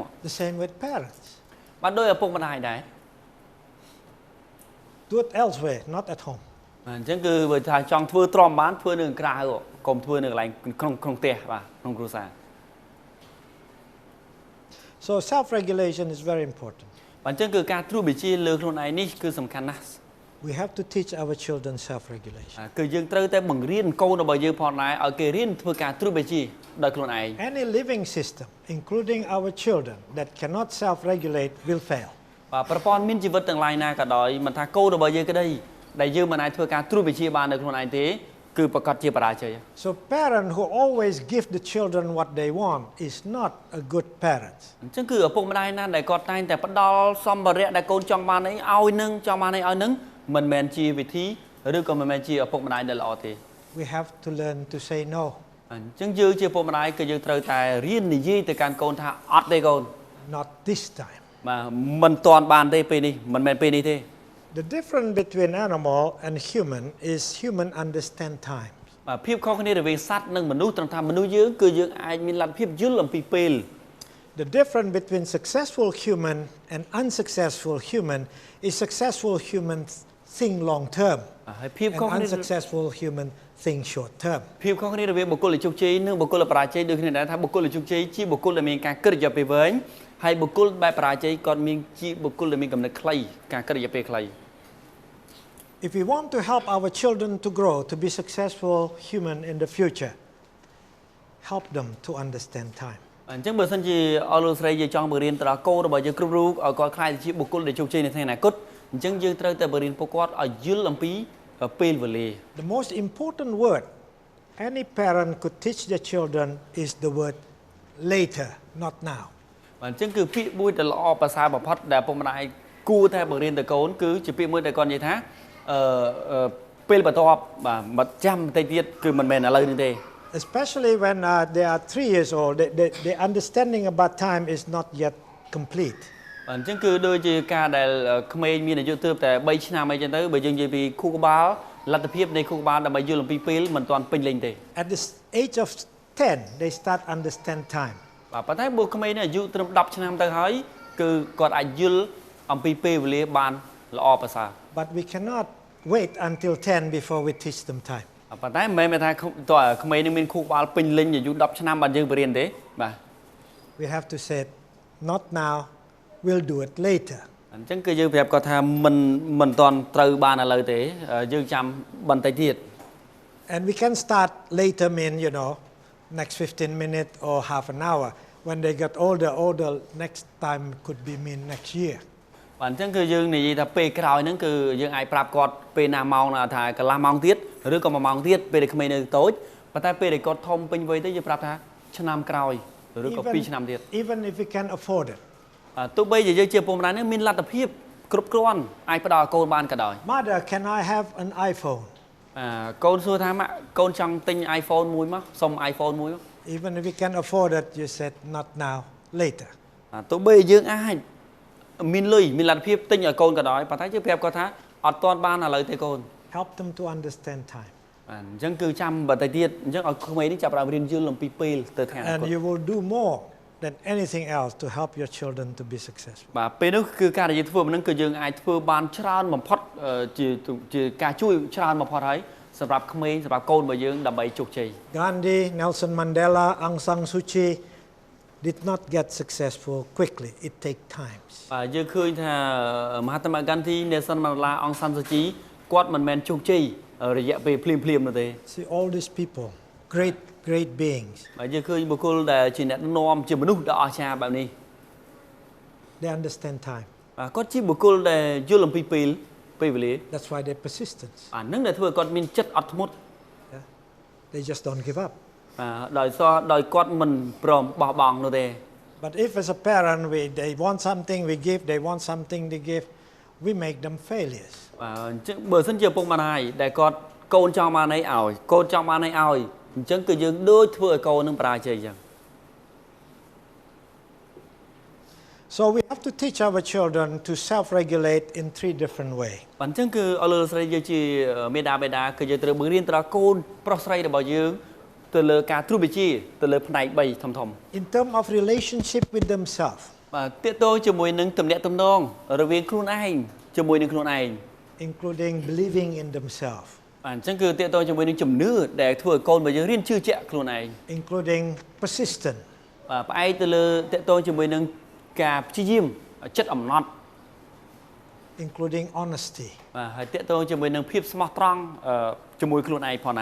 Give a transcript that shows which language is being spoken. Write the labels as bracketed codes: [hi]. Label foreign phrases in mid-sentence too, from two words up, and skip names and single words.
[en] The same with parents. [km] បាទដោយឪពុកម្ដាយដែរ [en] Do it elsewhere, not at home. [km] អញ្ចឹងគឺបើថាចង់ធ្វើទ្រាំបានធ្វើនៅក្រៅកុំធ្វើនៅកន្លែងក្នុងផ្ទះបាទក្នុងគ្រួសារ [en] So self-regulation is very important. [km] បាទអញ្ចឹងគឺការត្រួតបញ្ជាលើខ្លួនឯងនេះគឺសំខាន់ណាស់ [en] We have to teach our children self-regulation. [km] គឺយើងត្រូវតែបង្រៀនកូនរបស់យើងផងដែរឲ្យគេរៀនធ្វើការត្រួតបញ្ជាដោយខ្លួនឯង [en] Any living system, including our children, that cannot self-regulate will fail. [km] បាទប្រព័ន្ធមានជីវិតទាំងឡាយណាក៏ដោយមិនថាកូនរបស់យើងក្តីដែលយើងមិនអាចធ្វើការត្រួតបញ្ជាបាននៅខ្លួនឯងទេគឺប្រកាសជាបរាជ័យ [en] So parent who always give the children what they want is not a good parent. [km] អញ្ចឹងគឺឪពុកម្ដាយណាដែលគាត់តែងតែផ្ដល់សម្ភារៈដែលកូនចង់បានអីឲ្យនឹងចង់បានអីឲ្យនឹងមិនមែនជាវិធីឬក៏មិនមែនជាឪពុកម្ដាយដែលល្អទេ [en] We have to learn to say no. [km] អញ្ចឹងយើងជាឪពុកម្ដាយគឺយើងត្រូវតែរៀននិយាយទៅកាន់កូនថាអត់ទេកូន [en] Not this time. [km] បាទមិនទាន់បានទេពេលនេះមិនមែនពេលនេះទេ [en] The difference between animal and human is human understand time. [km] បាទភាពខុសគ្នារវាងសត្វនិងមនុស្សត្រង់ថាមនុស្សយើងគឺយើងអាចមានលទ្ធភាពយល់អំពីពេល [en] The difference between successful human and unsuccessful human is successful human think long term [km] ហើយភាពខុស [en] and [km] គ្នា [en] unsuccessful human think short term. [km] ភាពខុសគ្នារវាងបុគ្គលដែលជោគជ័យនិងបុគ្គលដែលបរាជ័យដូចគ្នាដែរថាបុគ្គលដែលជោគជ័យជាបុគ្គលដែលមានការគិតរយៈពេលវែងហើយបុគ្គលបែបបរាជ័យគាត់មានជាបុគ្គលដែលមានកំណត់ខ្លីការគិតរយៈពេលខ្លី [en] If we want to help our children to grow to be successful human in the future, help them to understand time. [km] អញ្ចឹងបើសិនជាអស់លោកស្រីយើងចង់បង្រៀនទៅដល់កូនរបស់យើងគ្រប់រូបឲ្យគាត់ខ្លាយទៅជាបុគ្គលដែលជោគជ័យនៅថ្ងៃអនាគតអញ្ចឹងយើងត្រូវតែបង្រៀនពួកគាត់ឲ្យយល់អំពីពេលវេលា [en] The most important word any parent could teach their children is the word later, not now. [km] បាទអញ្ចឹងគឺពាក្យមួយដែលល្អប្រសើរបំផុតដែលពុកម្ដាយគួរតែបង្រៀនទៅកូនគឺជាពាក្យមួយដែលគាត់និយាយថាពេលបន្ទាប់បាទចាំបន្តិចទៀតគឺមិនមែនឥឡូវនេះទេ [en] Especially when they are 3 years old, their understanding about time is not yet complete. [km] អញ្ចឹងគឺដូចជាការដែលក្មេងមានអាយុទើបតែ3ឆ្នាំអីចឹងទៅបើយើងនិយាយពីខួរក្បាលលទ្ធភាពនៃខួរក្បាលដើម្បីយល់អំពីពេលមិនទាន់ពេញលេញទេ [en] At the age of 10, they start understand time. [km] បាទប៉ុន្តែបើក្មេងនេះអាយុត្រឹម10ឆ្នាំទៅហើយគឺគាត់អាចយល់អំពីពេលវេលាបានល្អប្រសើរ [en] But we cannot wait until 10 before we teach them time. [km] ប៉ុន្តែមិនមែនថាតើក្មេងនឹងមានខួរក្បាលពេញលេញអាយុ10ឆ្នាំបានយើងបរៀនទេបាទ [en] We have to say not now, we'll do it later. [km] អញ្ចឹងគឺយើងប្រាប់គាត់ថាមិនទាន់ត្រូវបានឥឡូវទេយើងចាំបន្តិចទៀត [en] And we can start later mean, next 15 minutes or half an hour. When they get older, next time could be mean next year. [km] បាទអញ្ចឹងគឺយើងនិយាយថាពេលក្រោយហ្នឹងគឺយើងអាចប្រាប់គាត់ពេលណាម៉ោងណាថាកន្លះម៉ោងទៀតឬក៏1ម៉ោងទៀតពេលដែលក្មេងនៅតូចប៉ុន្តែពេលដែលគាត់ធំពេញវ័យទៅយើងប្រាប់ថាឆ្នាំក្រោយឬក៏2ឆ្នាំទៀត [en] Even if we can afford it. [km] ទោះបីជាយើងជាពុកម្ដាយនេះមានលទ្ធភាពគ្រប់គ្រាន់អាចផ្ដល់ឲ្យកូនបានក៏ដោយ [en] Mother, can I have an iPhone? [km] កូនសួរថាម៉ាក់កូនចង់ទិញ iPhone មួយមកសុំ iPhone មួយមក [en] Even if we can afford it, you said not now, later. [km] ទោះបីយើងអាចមានលុយមានលទ្ធភាពទិញឲ្យកូនក៏ដោយប៉ុន្តែយើងប្រាប់គាត់ថាអត់ទាន់បានឥឡូវទេកូន [en] Help them to understand time. [km] អញ្ចឹងគឺចាំបន្តិចទៀតអញ្ចឹងឲ្យក្មេងនេះចាប់ផ្ដើមរៀនយល់អំពីពេលទៅថ្ងៃអនាគ [en] And [km] ត [en] you will do more than anything else to help your children to be successful. [km] បាទពេលនោះគឺការដែលយើងធ្វើហ្នឹងគឺយើងអាចធ្វើបានច្រើនបំផុតជាការជួយច្រើនបំផុតហើយសម្រាប់ក្មេងសម្រាប់កូនរបស់យើងដើម្បីជោគជ័យ [en] Gandhi, Nelson Mandela, Aung San Suu Kyi did not get successful quickly. It takes time. [km] បាទយើងឃើញថាមហាត្មៈ Gandhi, Nelson Mandela, Aung San Suu Kyi គាត់មិនមែនជោគជ័យរយៈពេលភ្លាមៗនោះទេ [en] See all these people, great beings. [km] បាទយើងឃើញបុគ្គលដែលជាអ្នកនាំជាមនុស្សដ៏អស្ចារ្យបែបនេះ [en] They understand time. [km] បាទគាត់ជាបុគ្គលដែលយល់អំពីពេលវេលា [en] That's why they're persistent. [km] អាហ្នឹងដែលធ្វើឲ្យគាត់មានចិត្តអត់ធ្មត់ [en] They just don't give up. [km] ដោយគាត់មិនព្រមបោះបង់នោះទេ [en] But if as a parent they want something we give, they want something they give, we make them failures. [km] បាទអញ្ចឹងបើសិនជាពុកម្ដាយដែលគាត់កូនចង់បានអីឲ្យកូនចង់បានអីឲ្យអញ្ចឹងគឺយើងដូចធ្វើឲ្យកូននឹងបរាជ័យអញ្ចឹង [en] So we have to teach our children to self-regulate in 3 different ways. [km] បាទអញ្ចឹងគឺអស់លោកស្រីយើងជាមេដាបេដាគឺយើងត្រូវបង្រៀនទៅដល់កូនប្រុសស្រីរបស់យើងទៅលើការត្រួតវិជាទៅលើផ្នែក3ធំ [en] In terms of relationship with themselves, [km] បាទទាក់ទងជាមួយនឹងទំនាក់ទំនងរវាងខ្លួនឯងជាមួយនឹងខ្លួនឯង [en] including believing in themselves, [km] បាទអញ្ចឹងគឺទាក់ទងជាមួយនឹងជំនឿដែលធ្វើឲ្យកូនរបស់យើងរៀនជឿជាក់ខ្លួនឯង [en] including persistence, [km] បាទផ្អែកទៅលើទាក់ទងជាមួយនឹងការព្យាយាមចិត្តអំណត់ [en] including honesty. [km] បាទហើយទាក់ទងជាមួយនឹងភាពស្មោះត្រង់ជាមួយខ្លួនឯងផងដែរ